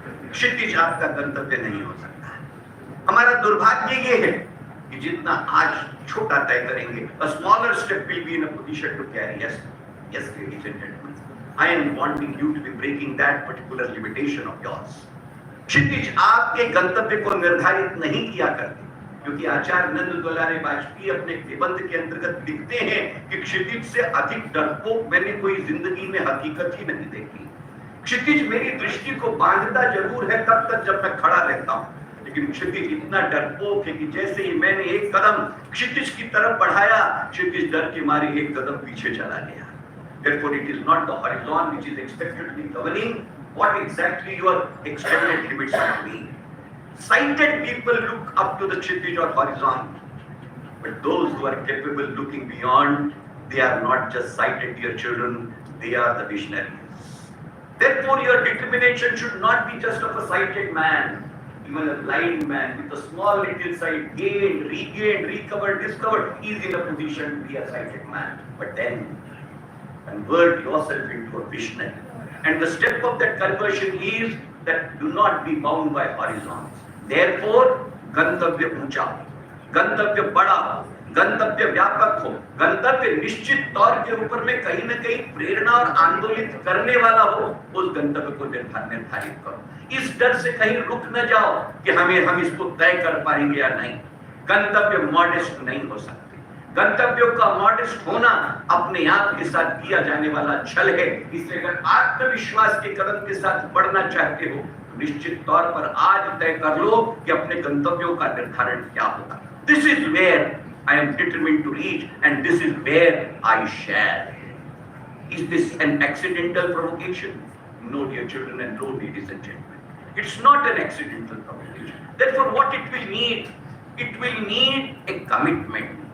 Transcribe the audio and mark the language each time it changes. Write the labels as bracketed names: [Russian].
[Hindi] क्षितिज आपका गंतव्य नहीं हो सकता। हमारा दुर्भाग्य ये है कि जितना आज छोटा तय करेंगे, [English] a smaller step will be in a position to carry. Yes, ladies and gentlemen, I am wanting you to be breaking that particular limitation of yours. [Hindi] क्षितिज आपके गंतव्य को निर्धारित नहीं किया करते, क्योंकि आचार्य नंद दुलारे वाजपेयी अपने निबंध के अंतर्गत लिखते हैं कि क्षितिज से अधिक डरपोक मैंने कोई जिंदगी में हकीकत ही नहीं देखी। क्षितिज मेरी दृष्टि को बांधता जरूर है तब तक जब मैं खड़ा रहता हूं, लेकिन क्षितिज इतना डरपोक है कि जैसे ही मैंने एक कदम क्षितिज की तरफ बढ़ाया, क्षितिज डर के मारे एक कदम पीछे चला गया। [English] Therefore, it is not the horizon which is expected to be governing what exactly your extended limits are to be. Sighted people look up to the Kshitij or horizon, but those who are capable looking beyond, they are not just sighted, dear children, they are the visionaries. Therefore, your determination should not be just of a sighted man. Even a blind man with a small little sight, gained, regained, recovered, discovered, is in a position to be a sighted man. But then, convert yourself into a visionary. And the step of that conversion is that do not be bound by horizons. [Hindi] Therefore, गंतव्य ऊंचा, गंतव्य बड़ा, गंतव्य व्यापक हो, गंतव्य निश्चित तौर के ऊपर में कहीं न कहीं प्रेरणा और आंदोलित करने वाला हो, उस गंतव्य को निर्धारित करो। इस डर से कहीं रुक न जाओ कि हम इसको तय कर पाएंगे या नहीं। गंतव्य मॉडेस्ट नहीं हो सकते। गंतव्यों का मॉडेस्ट होना अपने आप के साथ किया जाने वाला छल है। इसलिए अगर आत्मविश्वास के कदम के साथ बढ़ना चाहते हो, तो निश्चित तौर पर आज तय कर लो कि अपने गंतव्यों का निर्धारण क्या होगा। [English] This is where I am determined to reach, and this is where I shall. Is this an accidental provocation? No, dear children, and no, ladies and gentlemen. It's not an accidental provocation. Therefore, what it will need a commitment.